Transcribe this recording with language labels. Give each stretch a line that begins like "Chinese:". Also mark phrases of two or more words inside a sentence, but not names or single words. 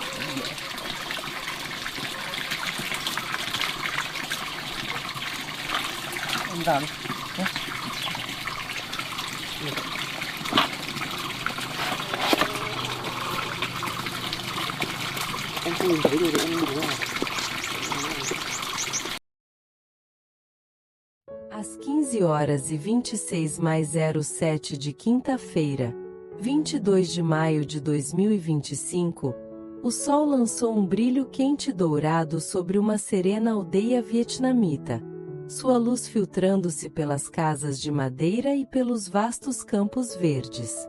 Vietnamese: Em vào đi. Em không nhìn thấy rồi thì em đừng vào.
Portuguese: Às 15h26+07 de quinta-feira, 22 de maio de 2025, o sol lançou um brilho quente e dourado sobre uma serena aldeia vietnamita, sua luz filtrando-se pelas casas de madeira e pelos vastos campos verdes.